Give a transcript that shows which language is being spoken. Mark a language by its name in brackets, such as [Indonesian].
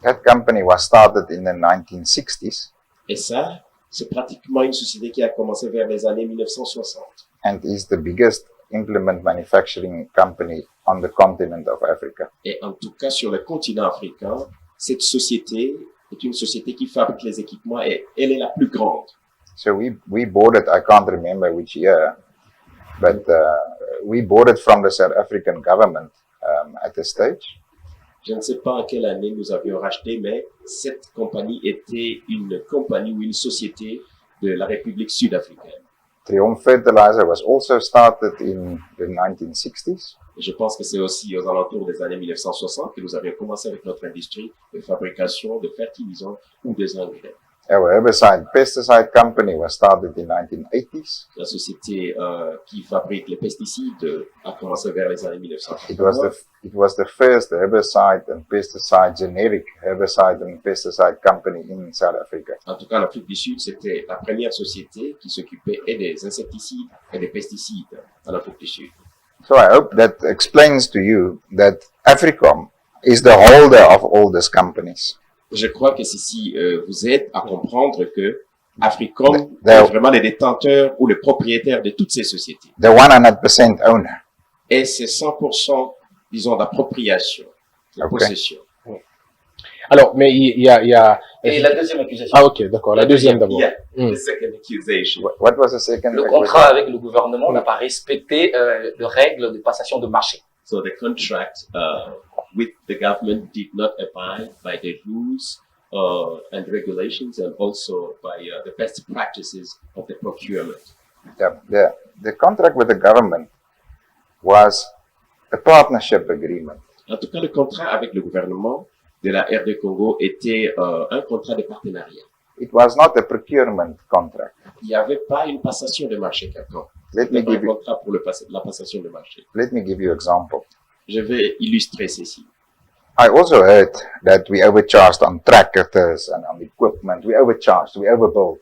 [English] That company was started in the 1960s. [French] Et ça, c'est pratiquement une société qui a commencé vers les années 1960. [English] And is the biggest implement manufacturing company on the continent of Africa. [French] Et en tout cas, sur le continent africain, cette société est une société qui fabrique les équipements et elle est la plus grande. [English] So we bought it, I can't remember which year, but we bought it from the South African government at a stage. [French] Je ne sais pas en quelle année nous avions racheté, mais cette compagnie était une compagnie ou une société de la République sud-africaine. [English] Triumph Fertilizer was also started in the 1960s. [French] Et je pense que c'est aussi aux alentours des années 1960 que nous avions commencé avec notre industrie de fabrication de fertilisants ou des engrais. [English] Our herbicide pesticide company was started in 1980s. [French] La société qui fabrique les pesticides a commencé vers les années 1980. [English] It was the first herbicide and pesticide, generic herbicide and pesticide company in South Africa. [French] En tout cas, en Afrique du Sud, c'était la première société qui s'occupait des insecticides et des pesticides en Afrique du Sud. [English] So I hope that explains to you that Africom is the holder of all these companies. [French] Je crois que ceci vous aide à comprendre que Africom est vraiment le détenteur ou le propriétaire de toutes ces sociétés. [English] The 100% owner. [French] Et c'est 100%, disons, d'appropriation, de possession. Alors, mais il y a... Et la deuxième accusation. Ah, ok, d'accord. La deuxième d'abord. [English] Yeah, the second accusation. What was the second? [French] Le contrat avec le gouvernement n'a pas respecté les règles de passation de marché. [English] So the contract with the government did not abide by the rules and regulations and also by the best practices of the procurement. The contract with the government was a partnership agreement. [French] En tout cas, le contrat avec le gouvernement de la RD Congo était un contrat de partenariat. [English] It was not a procurement contract. [French] Il n'y avait pas une passation de marché quelconque. [English] Let me give [French] un contrat pour la passation de marché. [English] Let me give you an example. [French] Je vais illustrer ceci. [English] I also heard that we overcharged on tractors and on equipment. We overcharged, we overbuilt.